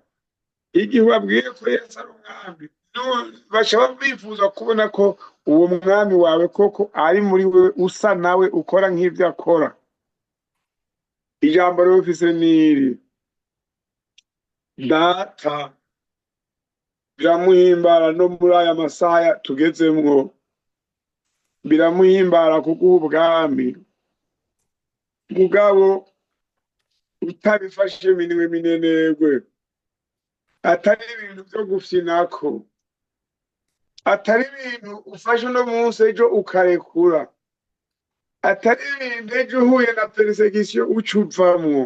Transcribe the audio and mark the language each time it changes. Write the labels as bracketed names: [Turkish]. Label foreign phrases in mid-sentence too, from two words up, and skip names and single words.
[Kinyarwanda] Igihe ubabwiye ko Yesu ari umwami, bashobora bifuza kubona ko uwo mwami wawe koko ari muri wewe, usa nawe, ukora nk'ibyo akora. [Rundi] Ijambo rero mfise niri: Data biramuhimbara no muri aya masaha tugezemwo, biramuhimbara kuguha ubwami, mugabo utabifashe minwe minenegwe, atari ibintu byo gufyinako, atari ibintu ufashe uno munsi ejo ukarekura, atari ibintu ejo uhuye na persecution ucuvamwo.